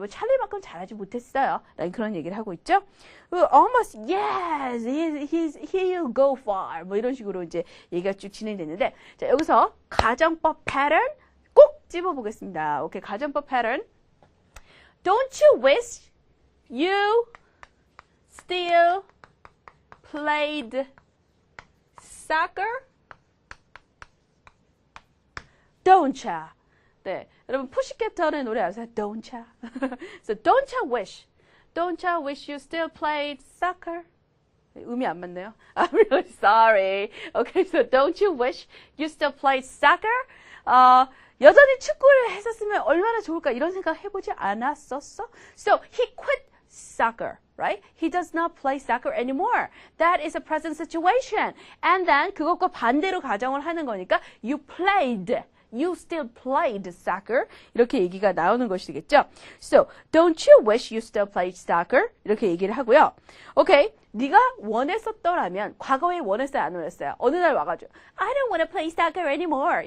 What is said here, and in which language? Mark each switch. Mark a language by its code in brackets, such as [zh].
[ko] 찰리만큼 잘하지 못했어요. 라는 그런 얘기를 하고 있죠. [en] Almost, yes, he'll go far. [ko] 이런 식으로 이제 얘기가 쭉 진행됐는데. 자, 여기서 가정법 패턴 꼭 찝어보겠습니다. 오케이, 가정법 패턴. [en] Don't you wish you still played soccer? Don't ya? [ko] 네, 여러분 푸시캐터의 노래 아세요? [en] Don't ya? So don't ya wish? Don't ya wish you still played soccer? [ko] 음이 안 맞네요. [en] I'm really sorry. Okay, so don't you wish you still played soccer? [ko] 여전히 축구를 했었으면 얼마나 좋을까 이런 생각 해보지 않았었어? [en] So he quit soccer, right? He does not play soccer anymore. That is a present situation. [ko] And then 그것과 반대로 가정을 하는 거니까 [en] you played. You still played soccer. [ko] 이렇게 얘기가 나오는 것이겠죠. [en] So, don't you wish you still played soccer? [ko] 이렇게 얘기를 하고요. 오케이. 네가 원했었더라면 과거에 원했어요, 안 원했어요? 어느 날 와가지고 [en] I don't want to play soccer anymore.